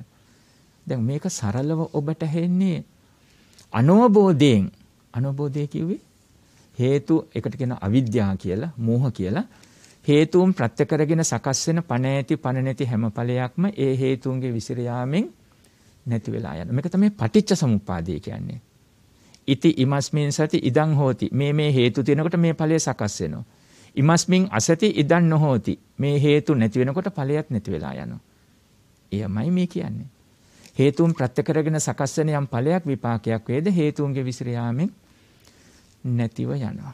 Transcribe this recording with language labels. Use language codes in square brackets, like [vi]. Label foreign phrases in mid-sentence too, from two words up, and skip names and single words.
[si] දැන් මේක සරලව ඔබට හෙන්නේ අනෝබෝධයෙන්. අනෝබෝධය කිව්වේ හේතු එකට කියන අවිද්‍යාව කියලා, මෝහ කියලා. හේතුන් ප්‍රත්‍ය කරගෙන සකස් වෙන පණ ඇති පණ නැති හැම ඵලයක්ම ඒ හේතුන්ගේ විසිර යාමෙන් නැති වෙලා යනවා. මේක තමයි පටිච්ච සමුප්පාදය කියන්නේ. [pi] ඉති ඉමස්මින් සති ඉදං හෝති. [si] මේ හේතු තියෙනකොට මේ ඵලය සකස් වෙනවා. [pi] ඉමස්මින් අසති ඉදං නොහෝති. [si] මේ හේතු නැති වෙනකොට ඵලයක් නැති වෙලා යනවා. එයමයි මේ කියන්නේ. හේතුන් ප්‍රත්‍ය කරගෙන සකස් වෙන යම් ඵලයක් විපාකයක් වේද හේතුන්ගේ විසිර යාමෙන් නැතිව යනවා.